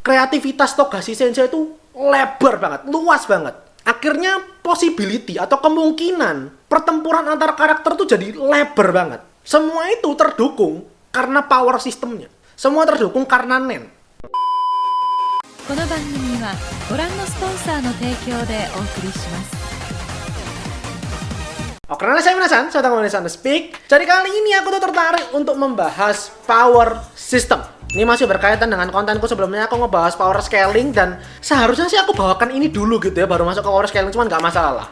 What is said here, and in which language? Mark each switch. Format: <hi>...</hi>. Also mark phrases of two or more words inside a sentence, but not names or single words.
<id>kreativitas Togashi Sensei itu lebar banget, luas banget. Akhirnya possibility atau kemungkinan pertempuran antar karakter tuh jadi lebar banget. Semua itu terdukung karena power sistemnya. Semua terdukung karena Nen.</id> <ja>この番組はご覧のスポンサーの提供でお送りします。</ja> <id>Oke, karena saya minasan, saya Tangan Minasan Speak. Jadi kali ini aku tuh tertarik untuk membahas</id> <en>power system.</en> <id>Ini masih berkaitan dengan kontenku sebelumnya, aku ngebahas</id> <en>power scaling</en> <id>dan seharusnya sih aku bawakan ini dulu gitu ya, baru masuk ke</id> <en>power scaling,</en> <id>cuman nggak masalah.</id>